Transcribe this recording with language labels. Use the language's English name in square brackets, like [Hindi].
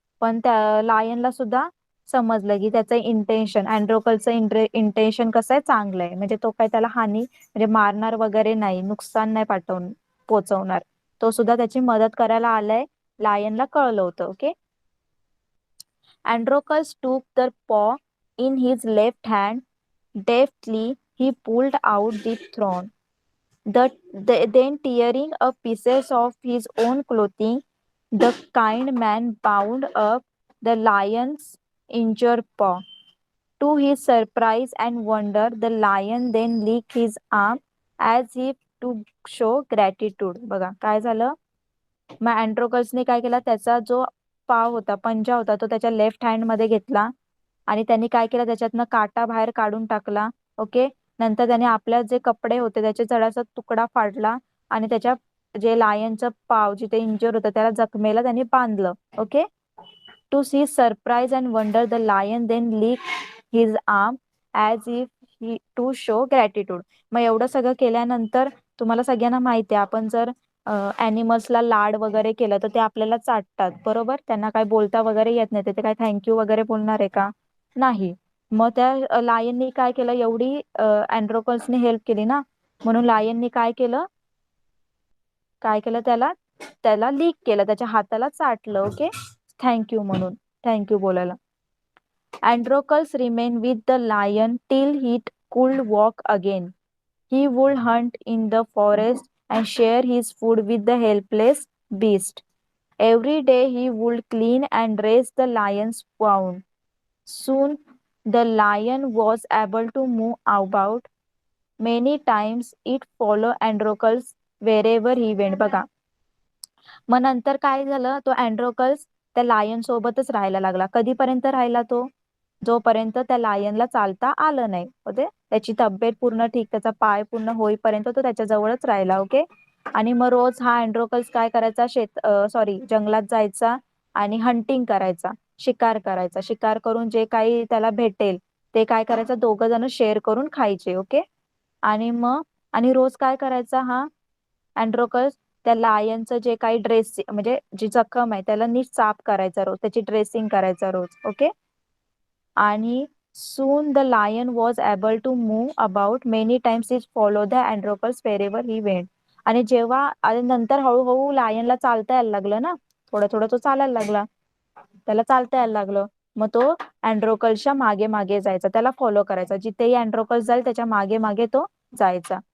[Marathi] पण त्या लायनला सुद्धा समजलं की त्याचं इंटेन्शन, अँड्रोकलचं इंटेन्शन कसं आहे, चांगलं आहे. म्हणजे तो काय त्याला हानी, म्हणजे मारणार वगैरे नाही, नुकसान नाही पोचवणार. तो सुद्धा त्याची मदत करायला आलाय, लायनला कळलं होतं. Okay. [English] Androcles took the paw in his left hand. Deftly, he pulled out the thorn. Then, tearing up pieces of his own clothing, the kind man bound up the lion's injured paw. To his surprise and wonder, the lion then licked his arm as if to show gratitude. [Marathi] बघा काय झालं, मग अँड्रोकल्सने काय केला, त्याचा जो पाव होता, पंजा होता, तो त्याच्या लेफ्ट हँड मध्ये घेतला, आणि त्यांनी काय केलं, त्याच्यातनं काटा बाहेर काढून टाकला. ओके. नंतर त्याने आपल्या जे कपडे होते त्याचे जरासा तुकडा फाडला, आणि त्याच्या जे लायनचं पाव जिथे इंजर होतं, त्याला जखमेला त्यांनी बांधलं. Okay. [English] To see surprise and wonder, the lion then lick his arm as if he to show gratitude. [Marathi] मग एवढं सगळं केल्यानंतर, तुम्हाला सगळ्यांना माहिती आहे, आपण जर ऍनिमल्सला लाड वगैरे केलं तर ते आपल्याला चाटतात, बरोबर. त्यांना काय बोलता वगैरे येत नाही, ते काय थँक्यू वगैरे बोलणार आहे का, नाही. मग त्या लायननी काय केलं, एवढी अँड्रोकल्सने हेल्प केली ना, म्हणून लायननी काय केलं त्याला त्याला लीक केलं, त्याच्या हाताला चाटलं. ओके, थँक्यू म्हणून, थँक्यू बोलायला. [English] Androcles remained with the lion till he could walk again. He would hunt in the forest and share his food with the helpless beast. Every day he would clean and raise the lion's wound. Soon the lion was able to move about. Many times it followed Androcles wherever he went. [Marathi] बघा, मग नंतर काय झालं, तो Androcles त्या lion सोबतच राहायला लागला. कधीपर्यंत राहिला तो, जोपर्यंत त्या लायनला चालता आलं नाही. ओके, त्याची तब्येत पूर्ण ठीक, त्याचा पाय पूर्ण होईपर्यंत तो त्याच्याजवळच राहिला. ओके, आणि मग रोज हा अँड्रोकल्स काय करायचा, जंगलात जायचा आणि हंटिंग करायचा, शिकार करायचा. शिकार करून जे काही त्याला भेटेल ते काय करायचं, दोघं जण शेअर करून खायचे. ओके, आणि मग आणि रोज काय करायचा हा अँड्रोकस, त्या लायनचं जे काही म्हणजे जी जखम आहे त्याला नीट साफ करायचा रोज, त्याची ड्रेसिंग करायचा रोज. ओके, आणि [English] soon the lion was able to move about. Many times he followed the Androcles wherever he went. [Marathi] आणि आणि नंतर हळूहळू लायनला चालता यायला लागलं ना, थोडं थोडं तो चालायला लागला, त्याला चालता यायला लागलं. मग तो अँड्रोकल्सच्या मागे मागे जायचा, त्याला फॉलो करायचा, जिथेही अँड्रोकल्स जाईल त्याच्या मागे मागे तो जायचा.